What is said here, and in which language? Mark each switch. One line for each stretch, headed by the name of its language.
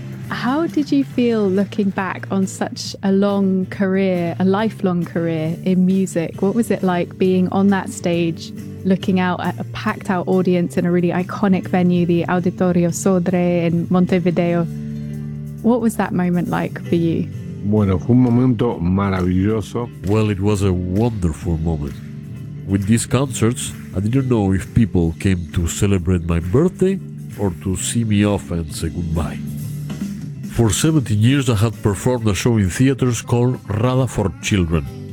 English: How did you feel looking back on such a long career, a lifelong career in music? What was it like being on that stage, looking out at a packed out audience in a really iconic venue, the Auditorio Sodre in Montevideo? What was that moment like for you?
Spanish: Bueno, fue un momento maravilloso.
English: Well, it was a wonderful moment. With these concerts, I didn't know if people came to celebrate my birthday or to see me off and say goodbye. For 17 years, I had performed a show in theaters called Rada for Children.